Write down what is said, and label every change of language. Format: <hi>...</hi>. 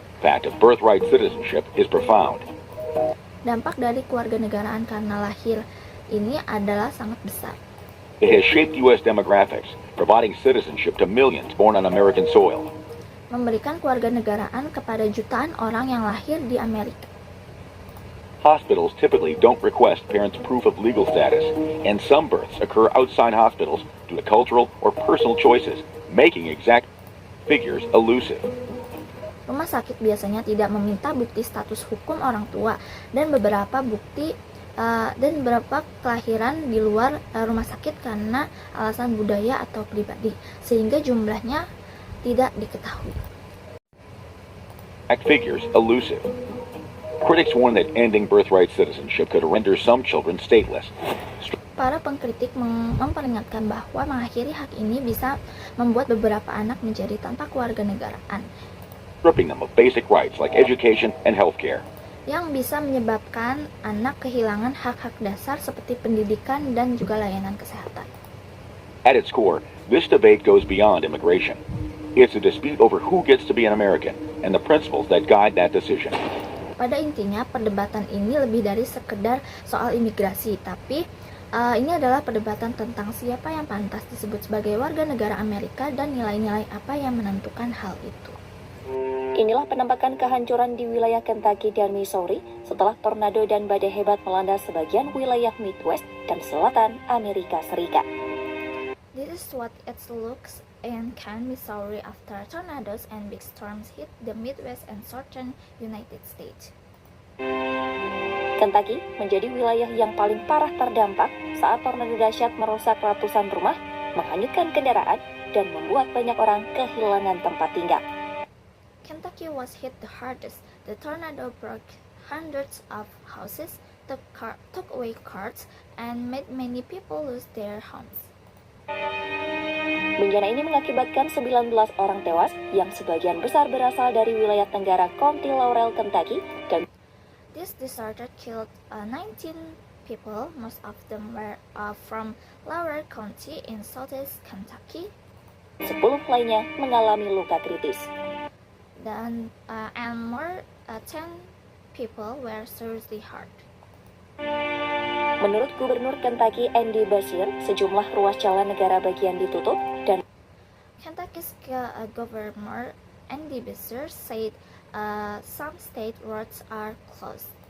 <en>fact of birthright citizenship is profound.</en> <id>Dampak dari kewarganegaraan karena lahir ini adalah sangat besar.</id> <en>It has shaped U.S. demographics, providing citizenship to millions born on American soil.</en> <id>Memberikan kewarganegaraan kepada jutaan orang yang lahir di Amerika.</id> <en>Hospitals typically don't request parents' proof of legal status, and some births occur outside hospitals due to cultural or personal choices, making exact figures elusive.</en> <id>Rumah sakit biasanya tidak meminta bukti status hukum orang tua dan beberapa kelahiran di luar rumah sakit karena alasan budaya atau pribadi, sehingga jumlahnya tidak diketahui.</id> <en>Figures elusive. Critics warn that ending birthright citizenship could render some children stateless.</en> <id>Para pengkritik memperingatkan bahwa mengakhiri hak ini bisa membuat beberapa anak menjadi tanpa kewarganegaraan,</id> <en>Stripping them of basic rights like education and healthcare.</en> <id>yang bisa menyebabkan anak kehilangan hak-hak dasar seperti pendidikan dan juga layanan kesehatan.</id> <en>At its core, this debate goes beyond immigration. It's a dispute over who gets to be an American and the principles that guide that decision.</en> <id>Pada intinya, perdebatan ini lebih dari sekedar soal imigrasi, tapi ini adalah perdebatan tentang siapa yang pantas disebut sebagai warga negara Amerika dan nilai-nilai apa yang menentukan hal itu. Inilah penampakan kehancuran di wilayah Kentucky dan Missouri setelah tornado dan badai hebat melanda sebagian wilayah Midwest dan selatan Amerika Serikat.</id> <en>This is what it looks in Canton, Missouri after tornadoes and big storms hit the Midwest and southern United States.</en> <id>Kentucky menjadi wilayah yang paling parah terdampak saat tornado dahsyat merusak ratusan rumah, menghanyutkan kendaraan, dan membuat banyak orang kehilangan tempat tinggal.</id> <en>Kentucky was hit the hardest. The tornado broke hundreds of houses, took away cars, and made many people lose their homes.</en> <id>Bencana ini mengakibatkan 19 orang tewas yang sebagian besar berasal dari wilayah tenggara County Laurel, Kentucky, dan</id> <en>This disaster killed 19 people, most of them were from Laurel County in southeast Kentucky,</en> <id>10 lainnya mengalami luka kritis.</id> <en>and more 10 people were seriously hurt.</en> <id>Menurut Gubernur Kentucky Andy Beshear, sejumlah ruas jalan negara bagian ditutup dan</id> <en>Kentucky's Governor Andy Beshear said some state roads are closed.</en>